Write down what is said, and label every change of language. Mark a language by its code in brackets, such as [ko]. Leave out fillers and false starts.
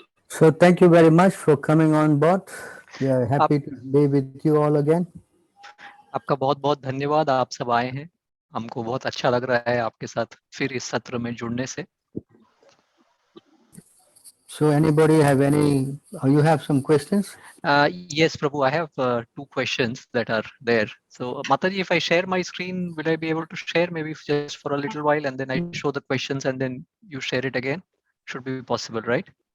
[en] So thank you very much for coming on board. We are happy to be with you all again. [hi] आपका बहुत बहुत धन्यवाद, आप सब आए हैं। हमको बहुत अच्छा लग रहा है आपके साथ फिर इस सत्र में जुड़ने से। [en] So anybody have any, you have some questions? Yes, Prabhu, I have two questions that are there. So, Mataji, if I share my screen, will I be able to share maybe just for a little while and then I show the questions and then you share it again? Should be possible, right?